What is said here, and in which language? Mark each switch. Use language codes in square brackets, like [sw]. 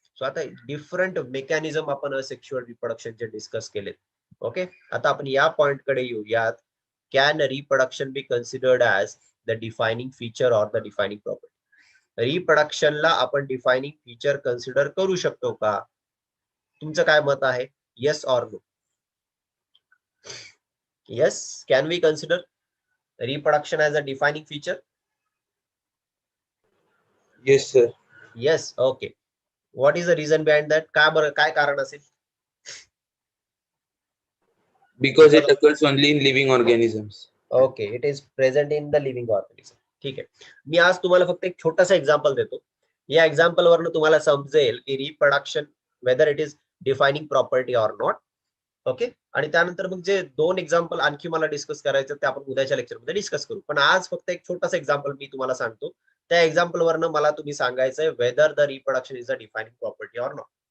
[mr] So आता different mechanism आपण sexual रिप्रोडक्शनचे discuss केलेत. [en] okay, [mr] आता आपण या पॉइंट कडे येऊयात. [en] Can reproduction be considered as the defining feature or the defining property? [mr] रिप्रोडक्शनला आपण डिफायनिंग फीचर कन्सिडर करू शकतो का? तुमचं काय मत आहे? [en] Yes or no? Yes, can we consider reproduction as a defining feature? Yes, sir. Yes, okay. What is the reason behind that? [mr] काय कारण असेल? [en] Because it occurs only in living organisms. Okay, it is present in the living organism. [mr] ठीक आहे, मी आज तुम्हाला फक्त एक छोटासा एक्झाम्पल देतो. या एक्झाम्पल वरनं तुम्हाला समजेल की reproduction [en] Whether it is defining property or not. [mr] Okay, आणि त्यानंतर मग जे 2 एक्झाम्पल आणखी मला डिस्कस करायचं ते आपण उद्याच्या लेक्चरमध्ये डिस्कस करू. पण आज फक्त एक छोटासा एक्झाम्पल मी तुम्हाला सांगतो. त्या एक्झाम्पल वरनं मला तुम्ही सांगायचंय [en] Whether the reproduction is a defining property or not.